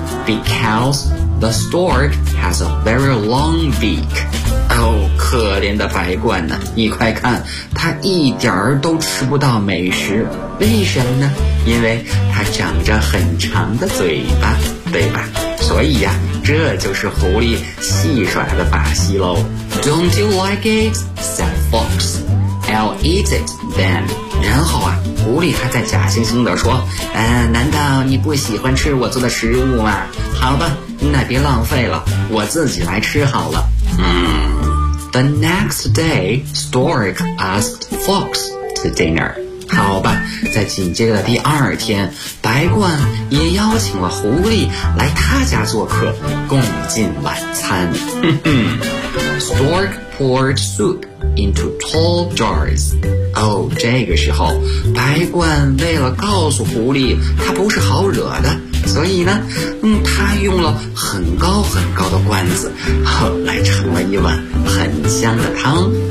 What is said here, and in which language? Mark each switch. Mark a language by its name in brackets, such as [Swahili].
[English] Because the stork has a very long beak. [Chinese] 可怜的白鹳呢，你快看，它一点儿都吃不到美食，为什么呢？因为它长着很长的嘴巴，对吧？所以呀，这就是狐狸戏耍的把戏喽。 [English] Don't you like it? Said Fox. I'll eat it then. [Chinese] 然后啊，狐狸还在假惺惺地说，难道你不喜欢吃我做的食物吗？好吧，那别浪费了，我自己来吃好了。 [English] The next day, Stork asked Fox to dinner. [Chinese] 好吧，在紧接着第二天，白鹳也邀请了狐狸来他家做客，共进晚餐。 [English] Stork poured soup into tall jars. [Chinese] 这个时候，白鹳为了告诉狐狸他不是好惹的，所以呢，他用了很高很高的罐子，来盛了一碗很香的汤。